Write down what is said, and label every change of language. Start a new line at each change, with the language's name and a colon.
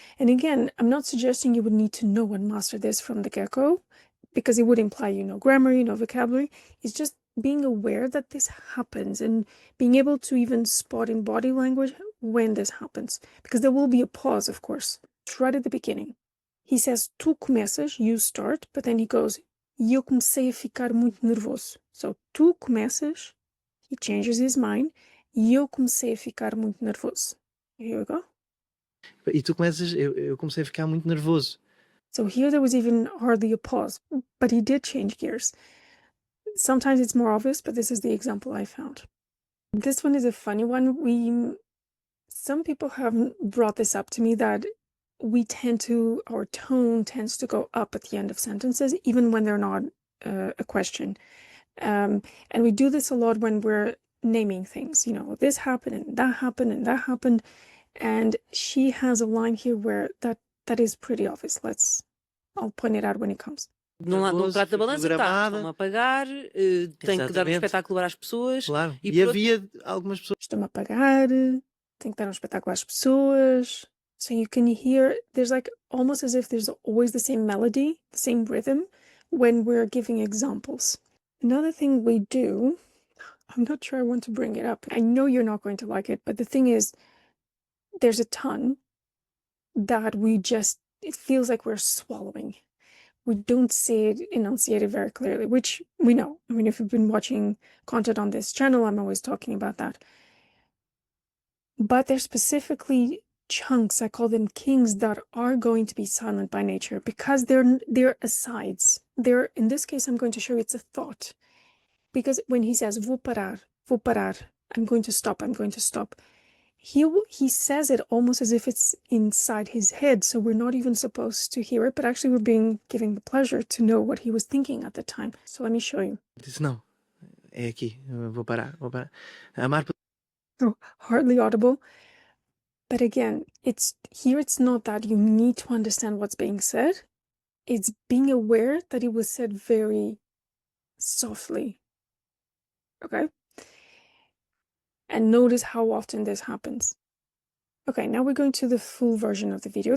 English: And again, I'm not suggesting you would need to know and master this from the get-go, because it would imply you know grammar, you know vocabulary. It's just being aware that this happens and being able to even spot in body language when this happens. Because there will be a pause, of course, right at the beginning. He says,
Portuguese: tu começas,
English: you start, but then he goes,
Portuguese: e eu comecei a ficar muito nervoso.
English: So,
Portuguese: tu começas,
English: he changes his mind,
Portuguese: e eu comecei a ficar muito nervoso.
English: Here we go.
Portuguese: E tu começas, eu comecei a ficar muito nervoso.
English: So here there was even hardly a pause, but he did change gears. Sometimes it's more obvious, but this is the example I found. This one is a funny one. Some people have brought this up to me that our tone tends to go up at the end of sentences, even when they're not a question. And we do this a lot when we're naming things. You know, this happened and that happened and that happened. And she has a line here where that is pretty obvious. I'll point it out when it comes.
Portuguese: Num prato da balança está, estão-me a pagar, tenho que dar um espetáculo às pessoas. Claro. E havia algumas pessoas. Estão-me a pagar, tenho que dar um espetáculo às pessoas.
English: So you can hear, there's like almost as if there's always the same melody, the same rhythm when we're giving examples. Another thing we do, I'm not sure I want to bring it up. I know you're not going to like it, but the thing is, there's a ton that it feels like we're swallowing. We don't see it enunciated very clearly, which we know. I mean, if you've been watching content on this channel, I'm always talking about that. But there's specifically chunks, I call them kings, that are going to be silent by nature because they're asides. In this case, I'm going to show you it's a thought. Because when he says,
Portuguese: vou parar,
English: I'm going to stop, he says it almost as if it's inside his head, so we're not even supposed to hear it, but actually we're giving the pleasure to know what he was thinking at the time. So let me show you.
Portuguese: Disse, não, é aqui, eu vou parar. Amar.
English: Oh, hardly audible. But again, it's not that you need to understand what's being said. It's being aware that it was said very softly. Okay? And notice how often this happens. Okay, now we're going to the full version of the video.